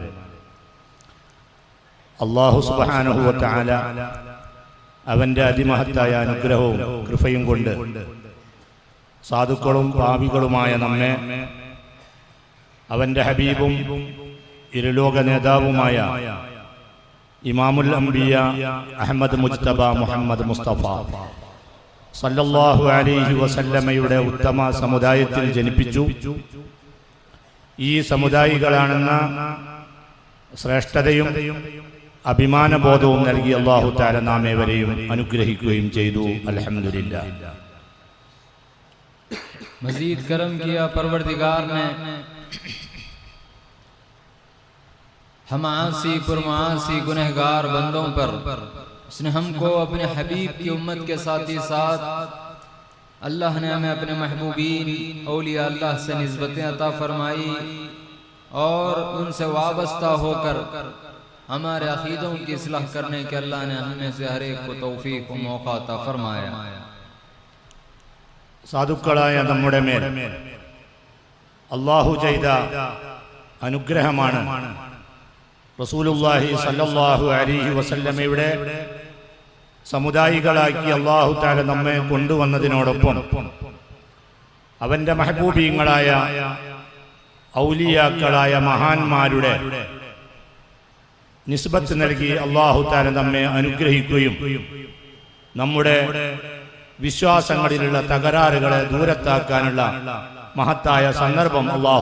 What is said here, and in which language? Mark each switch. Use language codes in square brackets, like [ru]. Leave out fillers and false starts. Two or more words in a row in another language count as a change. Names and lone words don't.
[ar] الله سبحانه وتعالى [ml] അവൻ്റെ അതിമഹത്തായ അനുഗ്രഹവും കൃപയും കൊണ്ട് സാധുക്കളും പാപികളുമായ നമ്മെ അവൻ്റെ ഹബീബും ഇരുലോക നേതാവുമായ [ar] إمام الأنبياء [ml] അഹ്മദ് മുജ്തബ മുഹമ്മദ് മുസ്തഫ [ar] صلى الله عليه وسلم [ml] ഉത്തമ സമുദായത്തിൽ ജനിപ്പിച്ചു. ഈ സമുദായികളാണെന്ന ശ്രേഷ്ഠതയും അഭിമാനബോധവും നൽകി [ar] الله تعالى [ml] നാം ഏവരെയും അനുഗ്രഹിക്കുകയും ചെയ്തു. അൽഹംദുലില്ലാ. [ur] مزید کرم کیا پروردگار نے ہم عاصی پرمعاصی گنہگار بندوں پر، اس نے ہم کو اپنے حبیب کی امت کے ساتھ اللہ نے ہمیں اپنے محبوبین اولیاء اللہ سے نسبتیں عطا فرمائی، اور ان سے وابستہ ہو کر ہمارے عقیدوں کی اصلاح کرنے کے اللہ نے ہم میں سے ہر ایک کو توفیق و موقع عطا فرمایا۔ [ml] സാധുക്കളായ നമ്മുടെ മേൽ അല്ലാഹു ചെയ്ത അനുഗ്രഹമാണ് [ar] رسول الله صلى الله عليه وسلم [ml] സമുദായികളാക്കി [ar] الله تعالى [ml] നമ്മെ കൊണ്ടുവന്നതിനോടൊപ്പം അവൻ്റെ മഹബൂബീങ്ങളായ ഔലിയാക്കളായ മഹാന്മാരുടെ നിസ്ബത്ത് നൽകി [ar] الله تعالى [ml] നമ്മെ അനുഗ്രഹിക്കുകയും നമ്മുടെ വിശ്വാസങ്ങളിലുള്ള തകരാറുകളെ ദൂരത്താക്കാനുള്ള മഹത്തായ സന്ദർഭം അല്ലാഹു